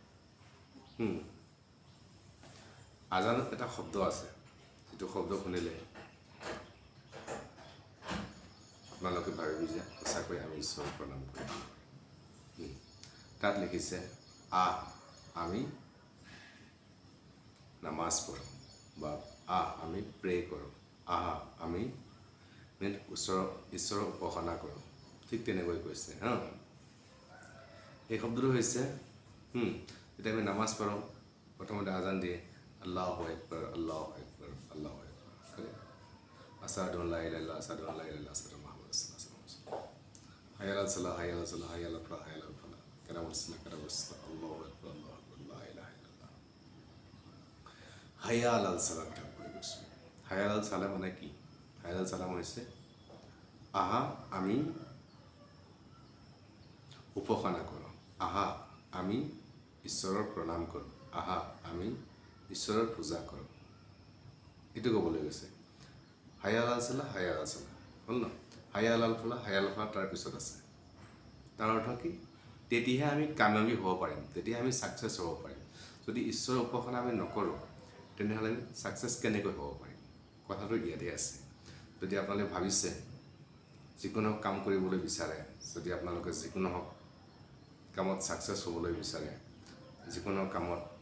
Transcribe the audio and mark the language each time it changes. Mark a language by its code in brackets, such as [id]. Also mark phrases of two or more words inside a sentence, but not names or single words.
[as] আজানত এটা শব্দ আছে যিটো শব্দ শুনিলে আপোনালোকে ভাবিবি যে সঁচাকৈ আমি ঈশ্বৰক প্ৰণাম কৰিম তাত লিখিছে আমি নামাজ পঢ়োঁ বা আমি প্ৰে কৰোঁ আমি ঈশ্বৰক উপাসনা কৰোঁ ঠিক তেনেকৈ কৈছে এই শব্দটো হৈছে যেতিয়া আমি নামাজ পঢ়োঁ প্ৰথমতে আজান দিয়ে [ar] الله أكبر الله أكبر الله أكبر أشهد ألا إله إلا الله أشهد ألا إله إلا الله أشهد محمد رسول الله حي على الصلاة حي على الصلاة حي على الفلاح حي على الفلاح قد قامت الصلاة قد قامت الله أكبر لا إله إلا الله حي على الصلاة [as] কথা কৈ গৈছোঁ [ar] حي على الصلاة [as] মানে কি [ar] حي على الصلاة [as] হৈছে আমি উপাসনা কৰোঁ আমি ঈশ্বৰৰ প্ৰণাম কৰোঁ আমি ঈশ্বৰৰ পূজা কৰোঁ এইটো ক'বলৈ গৈছে [ar] حي على الصلاة [as] হ'ল ন [ar] حي على الفلاح [as] তাৰপিছত আছে তাৰ অৰ্থ কি তেতিয়াহে আমি কামিয়াবী হ'ব পাৰিম তেতিয়াহে আমি ছাকচেছ হ'ব পাৰিম যদি ঈশ্বৰৰ উপাসনা আমি নকৰোঁ তেনেহ'লে আমি ছাকচেছ কেনেকৈ হ'ব পাৰিম কথাটো ইয়াতে আছে যদি আপোনালোকে ভাবিছে যিকোনো কাম কৰিবলৈ বিচাৰে যদি আপোনালোকে যিকোনো কামত ছাকচেছ হ'বলৈ বিচাৰে যিকোনো কামত